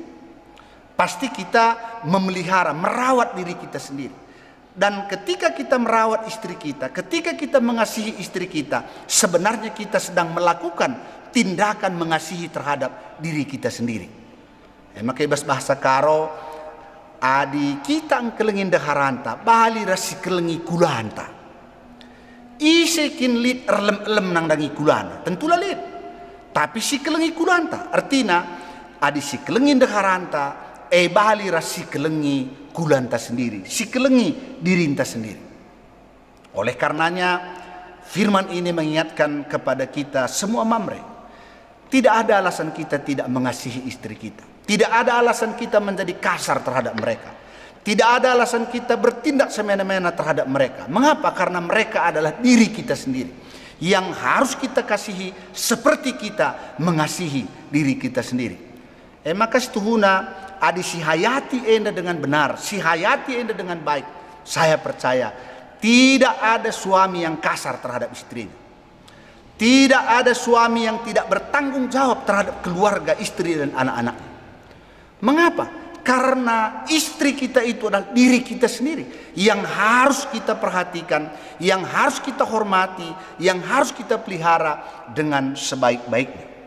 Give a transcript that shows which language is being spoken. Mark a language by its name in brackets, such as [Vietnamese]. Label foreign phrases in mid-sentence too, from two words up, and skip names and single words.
[Indonesian] Pasti kita memelihara, merawat diri kita sendiri. Dan ketika kita merawat istri kita, ketika kita mengasihi istri kita, sebenarnya kita sedang melakukan tindakan mengasihi terhadap diri kita sendiri. Maka bahasa Karo, [Batak Karo] adi kita engkelengin deharanta, bali rasi kelengi kulanta. Isekin lit erlem-elem nang dangi kulana, tentulah lit. Tapi si kelengi kulanta, artinya adi si kelengin deharanta, bali rasi kelengi kulanta sendiri, si kelengi dirinta sendiri. [Indonesian] Oleh karenanya firman ini mengingatkan kepada kita semua mamre, tidak ada alasan kita tidak mengasihi istri kita. Tidak ada alasan kita menjadi kasar terhadap mereka. Tidak ada alasan kita bertindak semena-mena terhadap mereka. Mengapa? Karena mereka adalah diri kita sendiri yang harus kita kasihi seperti kita mengasihi diri kita sendiri. [Batak Karo] Maka setuhuna adi si hayati enda [Indonesian] dengan benar, [Batak Karo] si hayati enda [Indonesian] dengan baik. Saya percaya tidak ada suami yang kasar terhadap istrinya. Tidak ada suami yang tidak bertanggung jawab terhadap keluarga, istri dan anak-anaknya. Mengapa? Karena istri kita itu adalah diri kita sendiri yang harus kita perhatikan, yang harus kita hormati, yang harus kita pelihara dengan sebaik-baiknya.